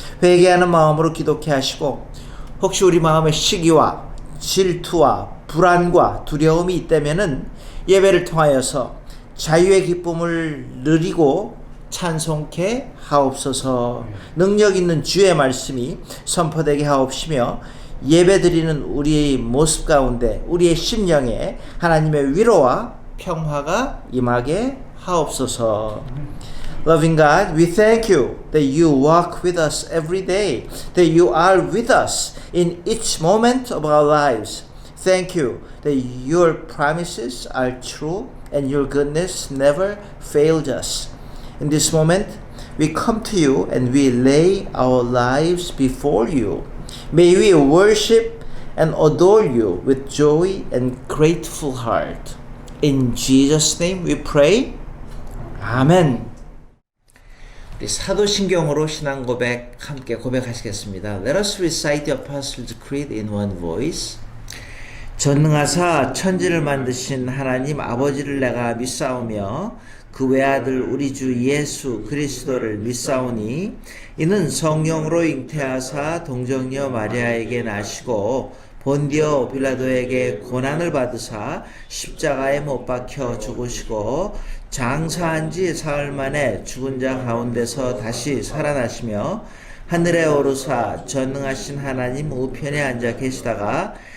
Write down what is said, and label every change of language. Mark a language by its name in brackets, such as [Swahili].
[Korean] 회개하는 마음으로 기도케 하시고, 혹시 우리 마음에 시기와 질투와 불안과 두려움이 있다면은 예배를 통하여서 자유의 기쁨을 누리고 찬송케 하옵소서. 능력 있는 주의 말씀이 선포되게 하옵시며, 예배드리는 우리의 모습 가운데 우리의 심령에 하나님의 위로와 평화가 임하게 하옵소서. [English] Loving God, we thank you that you walk with us every day, that you are with us in each moment of our lives. Thank you that your promises are true and your goodness never failed us. In this moment, we come to you and we lay our lives before you. May we worship and adore you with joy and grateful heart. In Jesus' name we pray. [Korean] 아멘. 우리 사도신경으로 신앙 고백 함께 고백하시겠습니다. [English] Let us recite the Apostles' Creed in one voice. [Korean] 전능하사 천지를 만드신 하나님 아버지를 내가 믿사오며 그 외아들 우리 주 예수 그리스도를 믿사오니 이는 성령으로 잉태하사 동정녀 마리아에게 나시고 본디오 빌라도에게 고난을 받으사 십자가에 못 박혀 죽으시고 장사한 지 사흘 만에 죽은 자 가운데서 다시 살아나시며 하늘에 오르사 전능하신 하나님 우편에 앉아 계시다가